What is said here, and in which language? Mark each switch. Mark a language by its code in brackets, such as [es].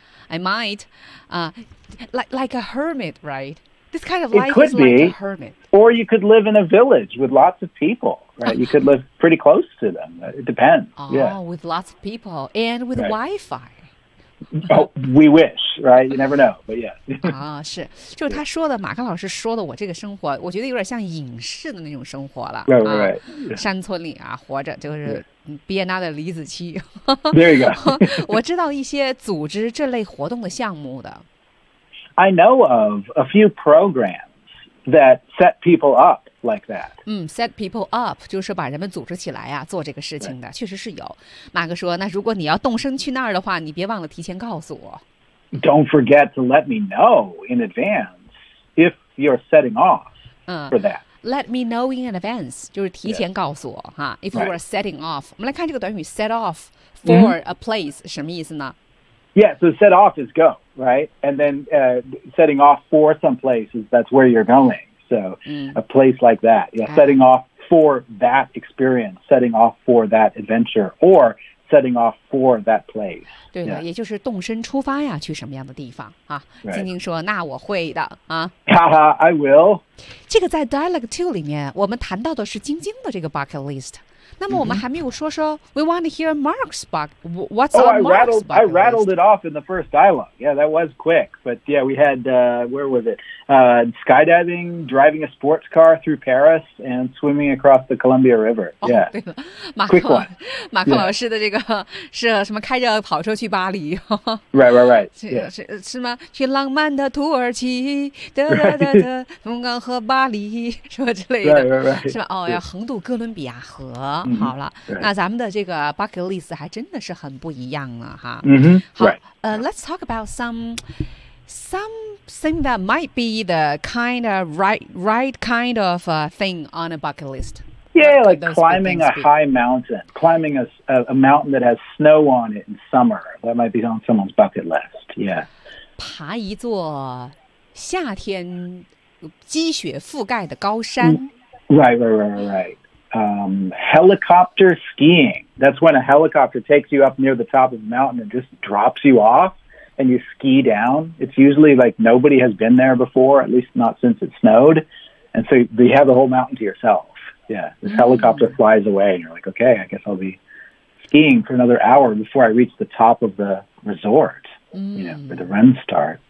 [en] I might, like a hermit, right? This kind of life is like a hermit. Or you could live in a village with lots of people, right? You could live pretty close to them. It depends. With lots of people and with Wi-Fi. We wish, right? You never know, but yeah. [zh] 是，就是他说的，马克老师说的，我这个生活，我觉得有点像影视的那种生活了。 [en] Right. [zh] 山村里啊，活着就是 [en] be another [zh] 李子柒。 [en] There you go. [zh] 我知道一些组织这类活动的项目的。 [en] I know of a few programs that set people up like that. [zh] Set people up 就是把人们组织起来啊，做这个事情的，确实是有。马哥说，那如果你要动身去那儿的话，你别忘了提前告诉我。 [en] Don't forget to let me know in advance if you're setting off for that. Let me know in advance [zh] 就是提前告诉我哈。 [en] If you are setting off, [zh] 我们来看这个短语 [en] set off for a place [zh] 什么意思呢？ [en] Yeah, so set off is go, right? And then setting off for some places, that's where you're going. So a place like that. Yeah, setting off for that experience, setting off for that adventure, or setting off for that place. [zh] 对的、 [en] yeah. [zh] 也就是动身出发呀去什么样的地方啊。晶晶说那我会的啊。 [en] 哈哈 I will. [zh] 这个在 Dialogue 2里面我们谈到的是晶晶的这个 bucket list。那么我们还没有说说 [en] ，We want to hear Mark's bug. What's on Mark's bug list? I rattled it off in the first dialogue. Yeah, that was quick. But yeah, we had where was it? Skydiving, driving a sports car through Paris, and swimming across the Columbia River. Yeah, [zh] 对了，马克 [en] quick one. [zh] 马克老师的这个是什么？开着跑车去巴黎。 [en] right. [zh] 是吗？去浪漫的土耳其，风光和巴黎，什么之类的， [en] right. [zh] 是吧？哦，要横渡哥伦比亚河。好了、那咱们的这个 bucket list 还真的是很不一样了哈。 [en] Let's talk about something that might be the kind of right kind of thing on a bucket list. Yeah, like climbing a high mountain, climbing a mountain that has snow on it in summer. That might be on someone's bucket list. Yeah. [zh] 爬一座夏天积雪覆盖的高山。 [en] Right. Helicopter skiing. That's when a helicopter takes you up near the top of the mountain and just drops you off and you ski down. It's usually like nobody has been there before, at least not since it snowed. And so you have the whole mountain to yourself. Yeah. This helicopter flies away and you're like, okay, I guess I'll be skiing for another hour before I reach the top of the resort, you know, where the run start.